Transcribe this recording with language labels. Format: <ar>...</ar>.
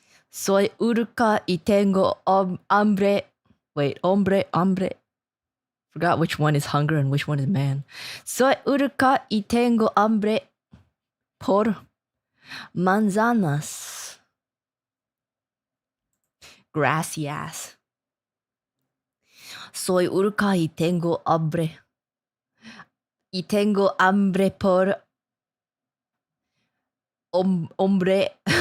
<es>Soy Uruka y tengo hambre.</es> <en>Wait, hambre. Forgot which one is hunger and which one is man.</en> <es>Soy Uruka y tengo hambre por manzanas. Gracias. Soy Uruka y tengo hambre. Y tengo hambre por hombre.</es>